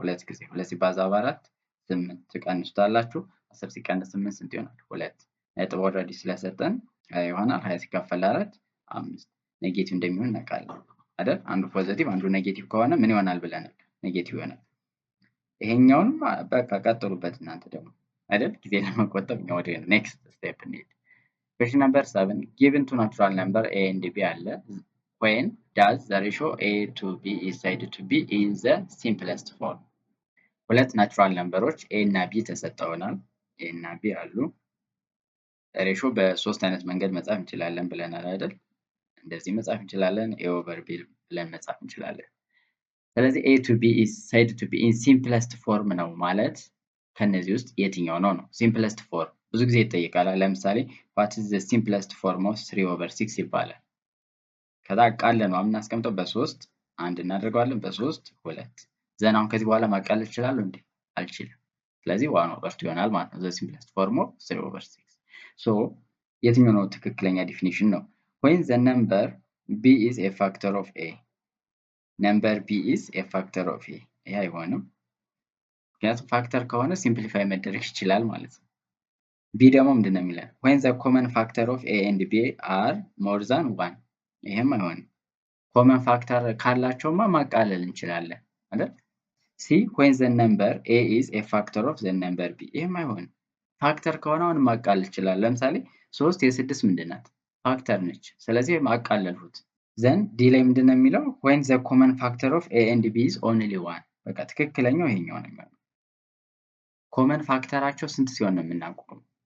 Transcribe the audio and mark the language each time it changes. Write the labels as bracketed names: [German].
[Amharic] 2 ጊዜ። 2 ሲባዛ በ4 8 ትቀንሱታላችሁ። 10 ሲቀንስ 8 ስንት ይሆናል? 2 ነጥብ ኦልሬዲ ስለሰጠን ይሆናል 20 ሲካፈል ለ4 5 ኔጌቲቭ እንደሚሆን እናውቃለን አይደል? አንዱ ፖዚቲቭ አንዱ ኔጌቲቭ ከሆነ ምን ይሆናል ብለናል? ኔጌቲቭ ይሆናል። ይሄኛውን በቃ ቀጥሉበት እናንተ ደግሞ አይደል? ጊዜ ለመቆጠብ እኛ ወደ ኔክስት ስቴፕ እንሂድ። [English] Question number 7 given two natural number a and b [Amharic] አለ [English] when does the ratio a to b is said to be in the simplest form? [Amharic] ሁለት ናቹራል ነምበሮች ኤ እና ቢ ተሰጠውናል። ኤ እና ቢ አሉ። ሬሾ በሶስት አይነት መንገድ መጻፍ እንችላለን ብለናል አይደል? እንደዚህ መጻፍ እንችላለን፣ ኤ ኦቨር ቢ ብለን መጻፍ እንችላለን። ስለዚህ ኤ ቱ ቢ [English] is said to be in simplest form [Amharic] ነው ማለት ከነዚህ ውስጥ የትኛው ነው ነው? simplest form ብዙ ጊዜ ይጠይቃል። ለምሳሌ [English] what is the simplest form of 3 over 6 [Amharic] ይባላል። ከዛ አቃለን ነው የምናስቀምጠው በ3 አንድ እናደርገዋለን፣ በ3 2 ዘን አሁን ከዚህ በኋላ ማቃለል እችላለሁ እንዴ? አልችልም። ስለዚህ 1 over 2 ይሆናል ማለት ነው። [English] the simplest form of 3 over 6 so [Amharic] የትኛው ነው ትክክለኛ ዲፊኒሽን ነው? [English] when the number b is a factor of a number b is a factor of a [Amharic] ይሄ አይሆንም። ምክንያቱም ፋክተር ከሆነ ሲምፕሊፋይ መደረግ ይችላል ማለት ነው። ቢ ደግሞ ምንድን ነው የሚለን? [English] when the common factor of a and b are more than 1 [Amharic] ይሄም አይሆንም። ኮመን ፋክተር ካላቸውማ ማቃለል እንችላለን አይደል? ሲ [English] when the number a is a factor of the number b [Amharic] ይሄም አይሆንም። ፋክተር ከሆነ አሁን ማቃለል ይችላል። ለምሳሌ 3 የ6 ምንድን ናት? ፋክተር ነች። ስለዚህ ማቃለልሁት። ዘን ዲ ላይ ምንድን ነው የሚለው? [English] when the common factor of a and b is only 1 [Amharic] በቃ ትክክለኛው ይሄኛው ነው የሚሆነው። ኮመን ፋክተራቸው ስንት ሲሆን ነው የምናውቀው?